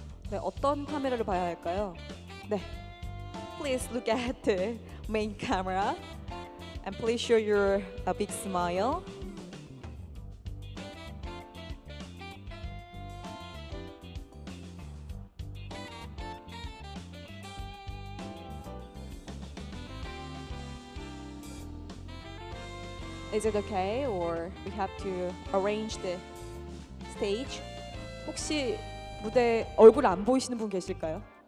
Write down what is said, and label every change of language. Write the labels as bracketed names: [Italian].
[Korean] 네, 어떤 카메라를 봐야 할까요? [English] 네, please look at the main camera and please show your a big smile. Is it okay, or we have to arrange the stage? [Korean] 혹시 무대 얼굴 안 보이시는 분 계실까요?